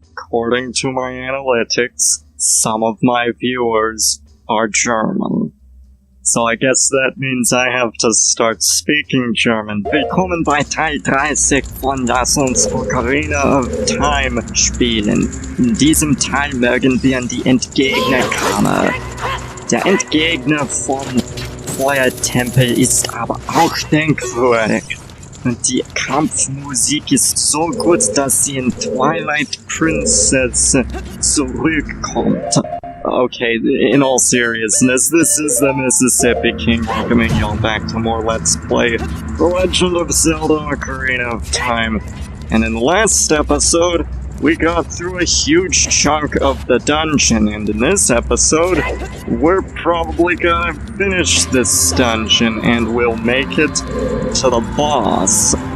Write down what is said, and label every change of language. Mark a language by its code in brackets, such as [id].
[en] according to my analytics, some of my viewers are German. So I guess that means I have to start speaking German. [de] Willkommen bei Teil 30 von Lass uns Ocarina of Time spielen. In diesem Teil mögen wir in die Entgegnerkammer. Der Entgegner vom Feuertempel ist aber auch denkwürdig. Und die Kampfmusik ist so gut, dass sie in Twilight Princess zurückkommt. [en] Okay, in all seriousness, this is the Mississippi King welcoming y'all back to more Let's Play The Legend of Zelda Ocarina of Time. And in the last episode, we got through a huge chunk of the dungeon, and in this episode, we're probably gonna finish this dungeon and we'll make it to the boss.